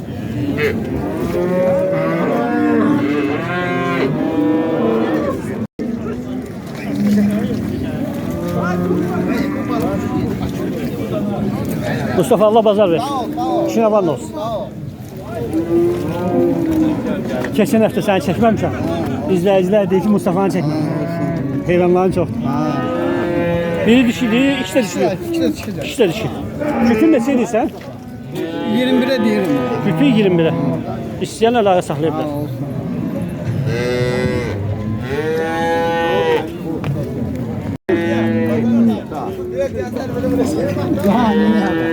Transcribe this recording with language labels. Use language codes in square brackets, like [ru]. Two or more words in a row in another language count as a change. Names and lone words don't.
[az] Mustafa Allah bazar versin. İşin avan olsun. Keçen həftə səni çəkməmişəm. İzləyicilər deyir ki, Mustafa'nı çəkmə. Heyvanların çoxdur. Biri dişili, ikisi de dişili. İkisi de dişi. Kütün neçə edirsən? [tr] 21'e diyelim. [az] Kütü 21'e. İsteyen əlaqə saxlayabilir. Daha ne?